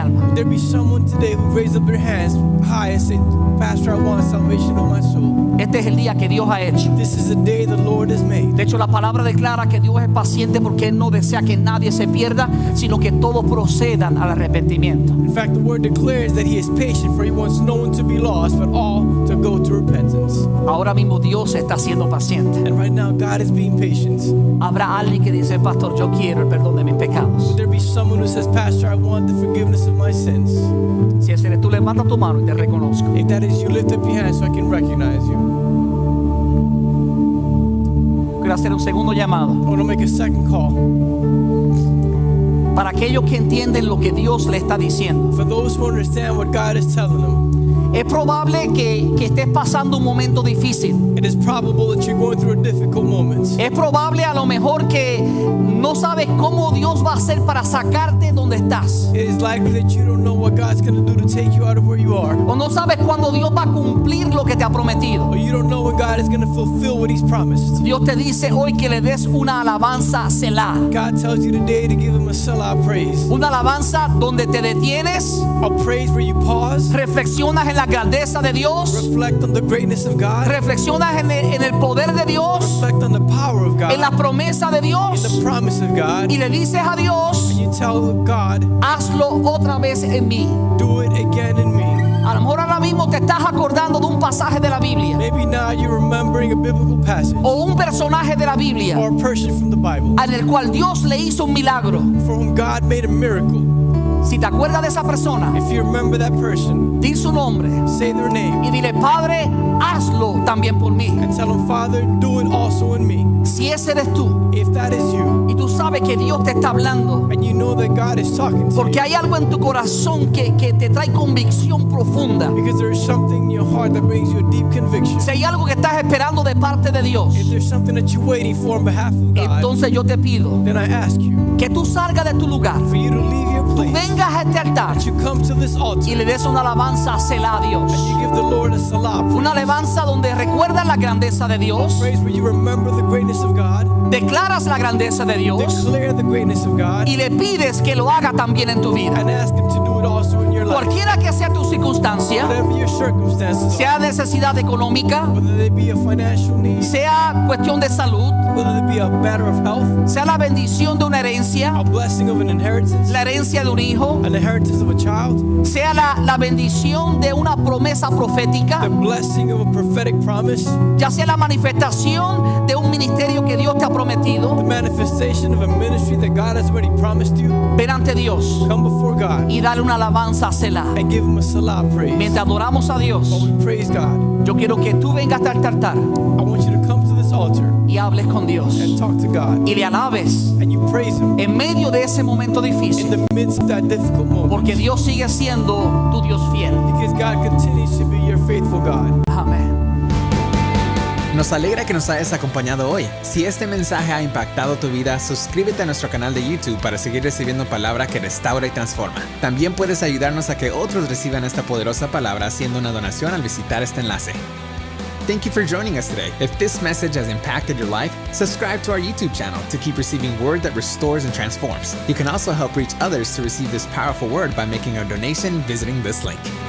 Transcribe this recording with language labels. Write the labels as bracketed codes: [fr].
[en] Would there be someone today who raised up their hands high and say, Pastor, I want salvation of my soul? [es] Este es el día que Dios ha hecho. [en] This is the day the Lord has made. [es] De hecho, la palabra declara que Dios es paciente porque Él no desea que nadie se pierda, sino que todos procedan al arrepentimiento. [en] In fact, the word declares that he is patient, for he wants no one to be lost, but all to go to repentance. [es] Ahora mismo Dios está siendo paciente. [en] And right now, God is being patient. [es] Habrá alguien que dice: pastor, yo quiero el perdón de mis pecados. [en] Would there be someone who says, Pastor, I want the forgiveness of my sins? [es] Si ese eres tú, levanta tu mano y te reconozco. [en] If that is you, lift up your hands so I can recognize you. [es] Quiero hacer un segundo llamado [en] I want to make a second call. [es] para aquellos que entienden lo que Dios le está diciendo. [en] For those who understand what God is telling them, [es] Es probable que estés pasando un momento difícil. [en] it is probable that you're going through a difficult moment. [es] Es probable a lo mejor que no sabes cómo Dios va a hacer para sacarte donde estás. [en] It is likely that you don't know what God's going to do to take you out of where you are. [es] O no sabes cuándo Dios va a cumplir lo que te ha prometido. [en] Or you don't know when God is going to fulfill what he's promised. [es] Dios te dice hoy que le des una alabanza a Selah. [en] God tells you today to give him a Selah praise. [es] Una alabanza donde te detienes, [en] A praise where you pause, [es] reflexionas en la grandeza de Dios, [en] reflect on the greatness of God, [es] reflexionas en el poder de Dios, [en] reflect on the power of God, [es] en la promesa de [en] in [es] Dios, [en] the promise of God, [es] y le dices a Dios: [en] and you tell God, [es] hazlo otra vez en mí. [en] do it again in me. [es] A lo mejor ahora mismo te estás acordando de un pasaje de la Biblia [en] Maybe now you're remembering a biblical passage [es] o un personaje de la Biblia [en] or a person from the Bible [es] en el cual Dios le hizo un milagro. [en] for whom God made a miracle. [es] Si te acuerdas de esa persona, [en] If you remember that person, [es] di su nombre [en] say their name [es] y dile: Padre, hazlo también por mí. [en] and tell them, Father, do it also in me. [es] Si ese eres tú [en] If that is you, [es] y tú sabes que Dios te está hablando, [en] and you know that God is talking to [es] porque [en] you, [es] hay algo en tu corazón que te trae convicción profunda, [en] because there is something in your heart that brings you a deep conviction. [es] si hay algo que estás esperando de parte de Dios, [en] If there's something that you're waiting for on behalf of God, [es] entonces yo te pido [en] then I ask you [es] que tú salgas de tu lugar, [en] for you to leave your [es] tú [en] place, [es] vengas a este altar [en] that you come to this altar, [es] y le des una alabanza a Selah a Dios. [en] you give the Lord a Salah [es] Una [en] praise, [es] alabanza donde recuerdas la grandeza de Dios, [en] praise where you remember the greatness greatness of God, [es] declaras la grandeza de Dios [en] declare the greatness of God, [es] y le pides que lo haga también en tu vida. [en] and ask Him to do it also in your life. [es] Cualquiera que sea tu circunstancia, [en] Whatever your circumstances [es] sea [en] are, [es] necesidad económica, [en] whether they be a financial need, [es] sea cuestión de salud, [en] whether they be a matter of health, [es] sea la bendición de una herencia, [en] a blessing of an inheritance, [es] la herencia de un hijo, [en] an inheritance of a child, [es] sea la bendición de una promesa profética, [en] the blessing of a prophetic promise, [es] ya sea la manifestación de un ministerio que Dios te ha [en] the [es] prometido, [en] manifestation of a ministry that God has already promised you. [es] ven ante Dios [en] Come before God [es] y dale una alabanza a Selah. [en] and give Him a salah praise. [es] Mientras adoramos a Dios, [en] While we praise God, [es] yo quiero que tú vengas hasta el altar [en] I want you to come to this altar [es] y hables con Dios [en] and talk to God, [es] y le alabes [en] and you praise Him [es] en medio de ese momento [en] in [es] difícil, [en] the midst of that difficult moment, [es] porque Dios sigue siendo tu Dios fiel. [en] because God continues to be your faithful God. [es] Amén. Nos alegra que nos hayas acompañado hoy. Si este mensaje ha impactado tu vida, suscríbete a nuestro canal de YouTube para seguir recibiendo palabra que restaura y transforma. También puedes ayudarnos a que otros reciban esta poderosa palabra haciendo una donación al visitar este enlace. [en] Thank you for joining us today. If this message has impacted your life, subscribe to our YouTube channel to keep receiving word that restores and transforms. You can also help reach others to receive this powerful word by making a donation visiting this link.